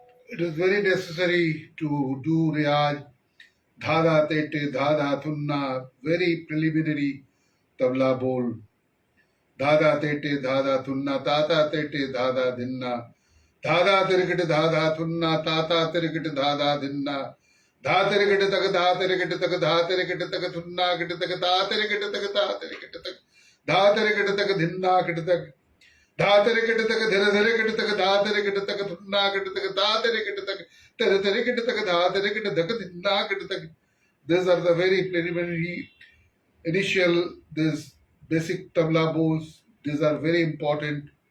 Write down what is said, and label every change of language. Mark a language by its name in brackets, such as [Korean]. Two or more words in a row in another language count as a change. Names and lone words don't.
[English] It is very necessary to do riyaj, dhada tete, dhada thunna, very preliminary tabla bol. Dhada tete, dhada thunna, tata tete, dhada dinna. Dhada tirikit, dhada thunna, tata tirikit, dhada dinna. Dha tirikit tak, dha tirikit tak, dha tirikit tak, thunna kit tak, dha tirikit tak, dha tirikit tak. Dha tirikit tak, dinna kit tak. Dha tirikit tak, dhira dhirikit tak, dha tirikit tak, thunna kit tak, dha tirikit tak. Tir tirikit tak, dha tirikit tak, dinna kit tak. These are the very preliminary initial, this basic tabla bowls. These are very important.